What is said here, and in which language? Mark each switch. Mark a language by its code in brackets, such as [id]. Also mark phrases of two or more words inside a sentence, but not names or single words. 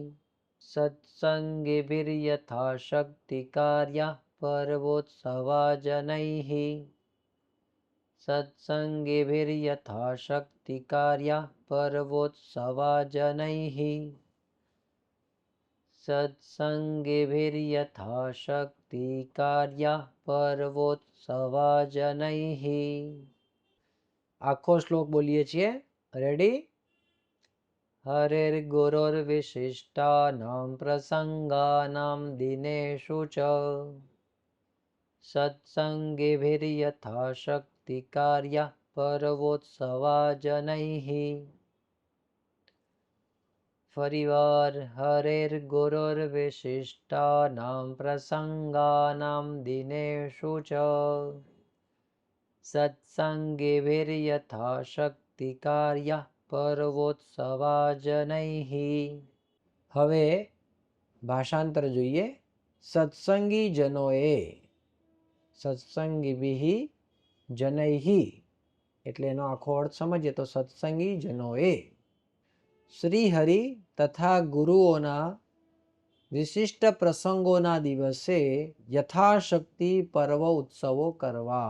[sa] सत्सङ्गेभिर्यथाशक्ति कार्यः पर्वोत्सवा जनैः, सत्सङ्गेभिर्यथाशक्ति कार्यः पर्वोत्सवा जनैः, सत्सङ्गेभिर्यथाशक्ति कार्यः पर्वोत्सवा जनैः. [gu] આખો શ્લોક બોલીએ છીએ. રેડી? [sa] હરેર્ગુરોર્વિશિષ્ટાનાં પ્રસંગાનાં દિનેષુ ચ સત્સંગેभिर्यथाशक्ति कार्यः पर्वोत्सवा जनैः. ફરીવાર હરેર્ગુરોર્વિશિષ્ટાનાં પ્રસંગાનાં દિનેષુ ચ સત્સંગેभिर्यथाशक्ति कार्यः पर्वोत्सवा जनैः. [gu] હવે ભાષાંતર જોઈએ. સત્સંગી જનોએ, [sa] સત્સંગીભિઃ જનૈઃ [gu] એટલે એનો આખો અર્થ સમજીએ તો સત્સંગી જનોએ શ્રીહરિ તથા ગુરુઓના વિશિષ્ટ પ્રસંગોના દિવસે યથાશક્તિ પર્વ ઉત્સવો કરવા.